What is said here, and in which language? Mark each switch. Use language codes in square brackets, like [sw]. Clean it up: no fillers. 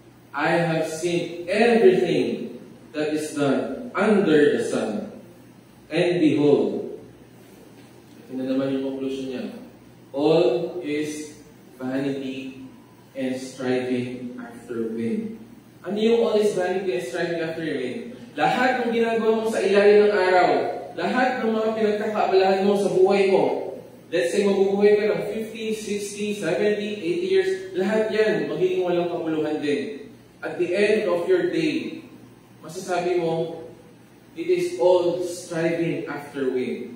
[en] I have seen everything that is done under the sun. And behold, [tl] ito na naman yung conclusion niya. [en] All is vanity and striving after wind. [tl] Ano yung [en] all is vanity and striving after wind? [tl] Lahat ng ginagawa mo sa ilalim ng araw, lahat ng mga pinagkakaabalahan mo sa buhay mo, [en] let's say [tl] mabubuhay ka ng 50, 60, 70, 80 years, lahat yan magiging walang kabuluhan din. [en] At the end of your day, [tl] masasabi mo, [en] it is all striving after wind.